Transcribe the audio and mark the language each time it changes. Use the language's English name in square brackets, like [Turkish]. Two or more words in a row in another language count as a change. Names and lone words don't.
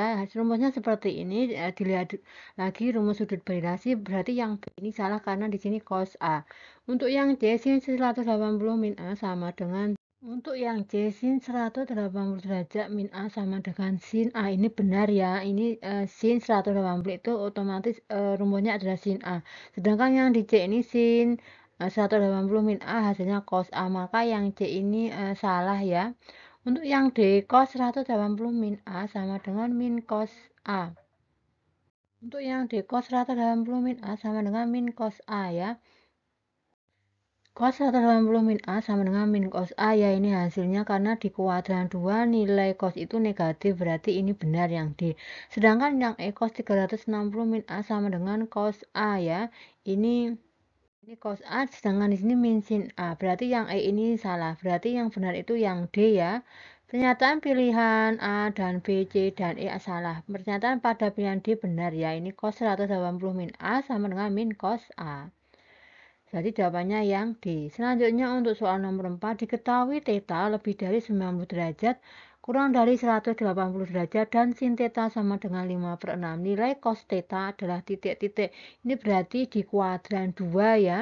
[Indonesian] Rumusnya seperti ini, dilihat lagi rumus sudut berrelasi, berarti yang B ini salah karena di sini cos A. Untuk yang C, sin 180 min A sama dengan sin 180 derajat min A sama dengan sin A, ini benar ya. Ini sin 180 itu otomatis rumusnya adalah sin A. Sedangkan yang di C ini sin 180 min A hasilnya cos A, maka yang C ini salah ya. Untuk yang D, cos 180 min A sama dengan min cos A. Untuk yang D, cos 180 min A sama dengan min cos A ya. Cos 180 min A sama dengan min cos A ya, ini hasilnya karena di kuadran 2 nilai cos itu negatif, berarti ini benar yang D. Sedangkan yang E, cos 360 min A sama dengan cos A ya. Ini cos A, sedangkan di sini min sin A, berarti yang E ini salah, berarti yang benar itu yang D ya. Pernyataan pilihan A dan B, C, dan E salah. Pernyataan pada pilihan D benar ya, ini cos 180 min A sama dengan min cos A. Jadi jawabannya yang D. Selanjutnya untuk soal nomor 4, diketahui theta lebih dari 90 derajat kurang dari 180 derajat dan sin theta sama dengan 5 per 6. Nilai cos theta adalah titik-titik. Ini berarti di kuadran 2 ya.